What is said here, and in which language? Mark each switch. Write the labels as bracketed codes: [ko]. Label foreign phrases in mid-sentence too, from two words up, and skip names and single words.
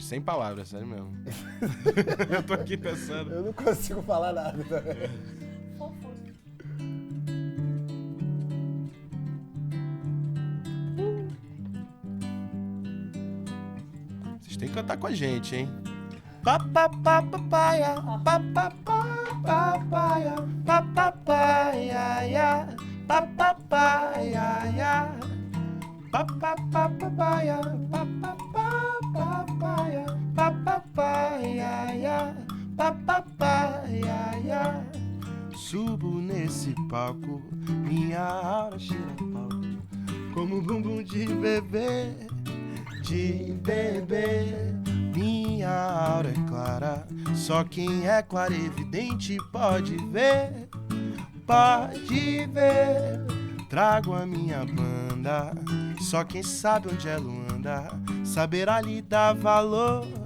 [pt] Sem palavras, sério mesmo. Eu tô aqui pensando. Eu não consigo falar nada também. Fofo. Vocês têm que cantar com a gente, hein? Papapapapaya, papapapapaya, papapaya, papapaya, papapapapaya, papapapapaya, papapaya, papapaya. Subo nesse palco, minha aura cheira palco, como bumbum de bebê, minha aura é clara, só quem é clarividente pode ver, trago a minha banda, só quem sabe onde ela anda, saberá lhe dar valor,